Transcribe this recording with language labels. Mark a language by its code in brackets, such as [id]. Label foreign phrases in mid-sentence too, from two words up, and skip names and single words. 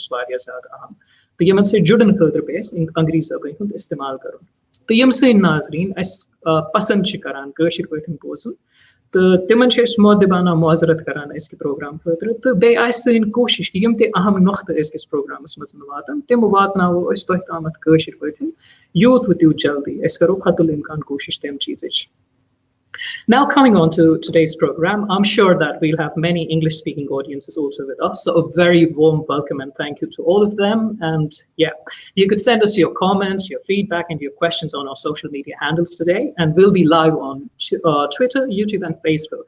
[ks] واریاہ زیادٕ اہم تہٕ یِمن سۭتۍ جُڑنہٕ خٲطرٕ پیٚیہِ اَسہِ انگریٖزی زبٲنۍ ہُنٛد استعمال کرُن تہٕ یِم سٲنۍ ناظریٖن اَسہِ پسنٛد چھِ کران کٲشِر پٲٹھۍ بوزُن تہٕ تِمن چھِ أسۍ مودبانہ معذرت کران أزکہِ پروگرام خٲطرٕ تہٕ بیٚیہِ آسہِ سٲنۍ کوٗشِش کہِ یِم تہِ اہم نۄختہٕ أزکِس پروگرامس منٛز واتن تِم واتناوو أسۍ تۄہہِ تامتھ کٲشِر پٲٹھۍ یوٗت و تیوٗت جلدی أسۍ کرو حتُل اِمکان کوٗشِش تَمہِ چیٖزٕچ [en] Now coming on to today's program, I'm sure that we'll have many English-speaking audiences also with us. So a very warm welcome and thank you to all of them. And yeah, you could send us your comments, your feedback, and your questions on our social media handles today. And we'll be live on Twitter, YouTube, and Facebook.